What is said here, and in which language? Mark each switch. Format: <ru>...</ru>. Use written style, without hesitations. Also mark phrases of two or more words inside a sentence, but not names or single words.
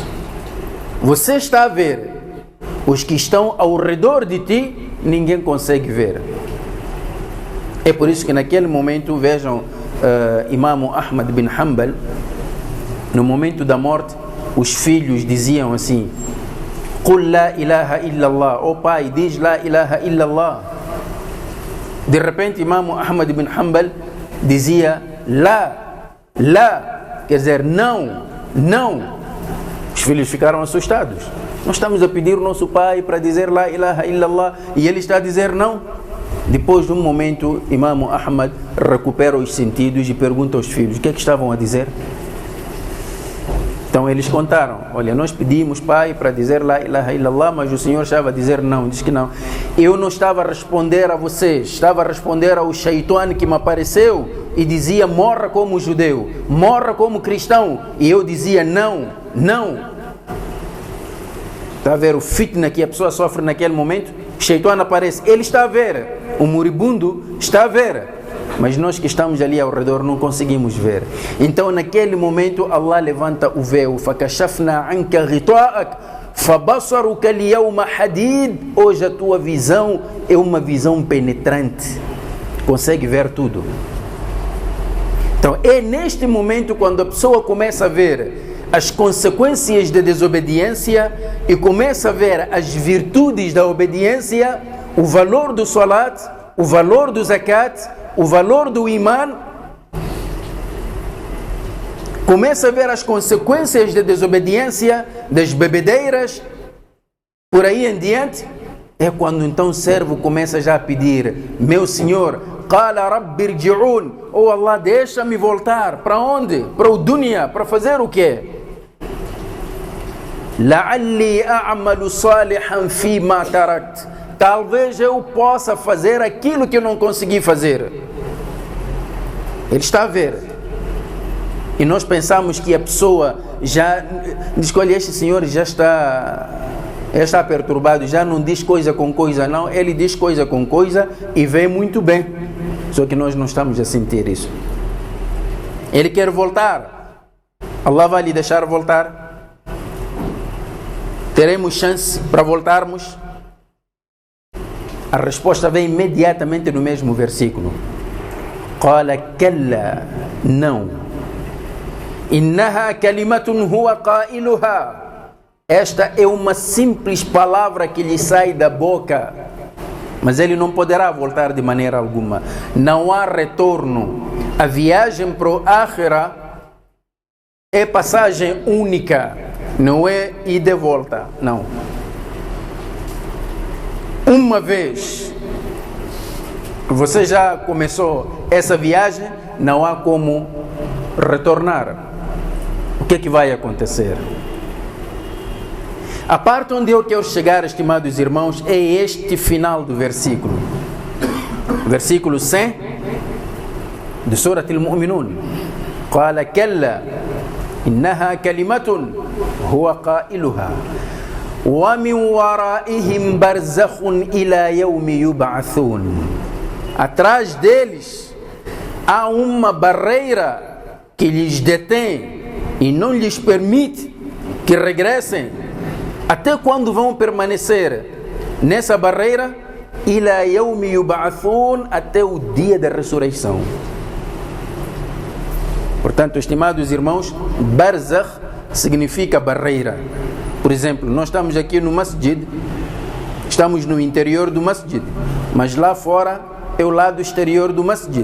<pt>Você está a ver. Os que estão ao redor de ti, ninguém consegue ver. É por isso que naquele momento, vejam, Imam Ahmad bin Hanbal, no momento da morte, os filhos diziam assim:</pt> <ar>قل لا إله إلا الله.</ar> <pt>Oh pai, diz</pt> <ar>لا إله إلا الله.</ar> <pt>De repente Imam Ahmad bin Hanbal dizia lá, quer dizer não. Os filhos ficaram assustados. Nós estamos a pedir o nosso pai para dizer</pt> <ar>لا إله إلا الله</ar> <pt>e ele está a dizer não. Depois de um momento, Imam Ahmad recupera os sentidos e pergunta aos filhos: o que é que estavam a dizer? Então eles contaram: olha, nós pedimos, pai, para dizer</pt> <ar>لا إله إلا الله,</ar> <pt>mas o senhor estava a dizer não. Diz que não. Eu não estava a responder a vocês, estava a responder ao Shaitan que me apareceu e dizia: morra como judeu, morra como cristão. E eu dizia não. Está a ver o fitna que a pessoa sofre naquele momento? O Shaitan aparece, ele está a ver, o moribundo está a ver, mas nós que estamos ali ao redor não conseguimos ver. Então naquele momento Allah levanta o véu:</pt> <ar>فَكَشَفْنَا عَنْكَ غِطَاءَكَ فَبَصَرُكَ الْيَوْمَ حَدِيدٌ.</ar> <pt>Hoje a tua visão é uma visão penetrante, consegue ver tudo. Então é neste momento quando a pessoa começa a ver as consequências da desobediência e começa a ver as virtudes da obediência, o valor do salat, o valor do zakat, o valor do iman. Começa a ver as consequências da desobediência, das bebedeiras, por aí em diante. É quando então o servo começa já a pedir: meu Senhor,</pt> <ar>قال رب ارجعون, oh Allah,</ar> <pt>deixa-me voltar. Para onde? Para o dunya. Para fazer o quê?</pt> <ar>لعلي أعمل صالحا فيما تركت.</ar> <pt>Talvez eu possa fazer aquilo que eu não consegui fazer. Ele está a ver. E nós pensamos que a pessoa já diz: olha, este senhor já está perturbado, já não diz coisa com coisa. Não, ele diz coisa com coisa e vê muito bem. Só que nós não estamos a sentir isso. Ele quer voltar. Allah vai lhe deixar voltar? Teremos chance para voltarmos? A resposta vem imediatamente no mesmo versículo.</pt> <ar>قال كلا, não. إنها كلمة هو قائلها.</ar> <pt>Esta é uma simples palavra que lhe sai da boca, mas ele não poderá voltar de maneira alguma. Não há retorno. A viagem para o Akhira é passagem única, não é ida e volta, não. Uma vez você já começou essa viagem, não há como retornar. O que é que vai acontecer? A parte onde eu quero chegar, estimados irmãos, é este final do versículo. Versículo 100 de Surat al-Mu'minun.</pt> <ar>قال كلا إنها كلمة هو قائلها ومن ورائهم برزخ إلى يوم يبعثون.</ar> <pt>Atrás deles há uma barreira que lhes detém e não lhes permite que regressem. Até quando vão permanecer nessa barreira?</pt> <ar>إلى يوم يبعثون,</ar> <pt>até o dia da ressurreição. Portanto, estimados irmãos, barzakh significa barreira. Por exemplo, nós estamos aqui no masjid, estamos no interior do masjid, mas lá fora é o lado exterior do masjid.</pt>